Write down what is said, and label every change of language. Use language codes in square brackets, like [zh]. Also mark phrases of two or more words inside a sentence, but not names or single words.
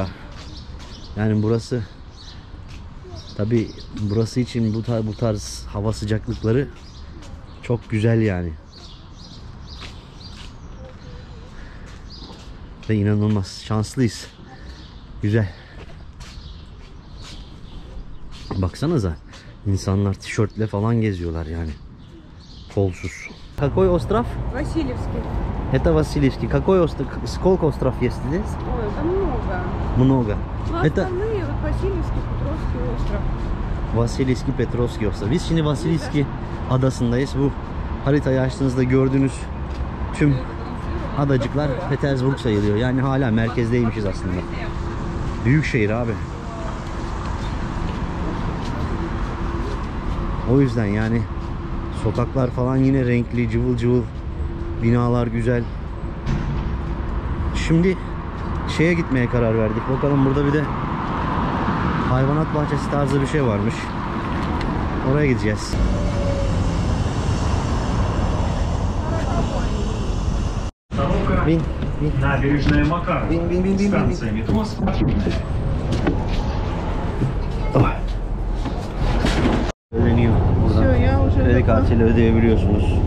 [tr] Yani burası, tabi burası için bu tarz hava sıcaklıkları çok güzel yani. Ve inanılmaz şanslıyız. Güzel. Baksanıza, insanlar tişörtle falan geziyorlar yani. Kolsuz. [ru] Какой остров? Васильевский. Это Васильевский. Какой остров? Сколько остров есть здесь? Ой, это много. Много. Ну, Это основные вот Васильевский, Петровский остров. [tr] Vasilyevski Petrovski ostrovu. Biz şimdi Vasilyevski adasındayız. Bu haritayı açtığınızda gördüğünüz tüm adacıklar Petersburg sayılıyor. Yani hala merkezdeymişiz aslında. Büyük şehir abi. O yüzden yani sokaklar falan yine renkli, cıvıl cıvıl. Binalar güzel. Şimdi şeye gitmeye karar verdik. Bakalım, burada bir de hayvanat bahçesi tarzı bir şey varmış. Oraya gideceğiz. Bin, bin. [ru] Набережная Макарова. [tr] Bin. [ru] Станция метро. [tr] Oh. Ödeniyor. Buradan [ru] Все, я уже [tr] kredi kartıyla ödeyebiliyorsunuz.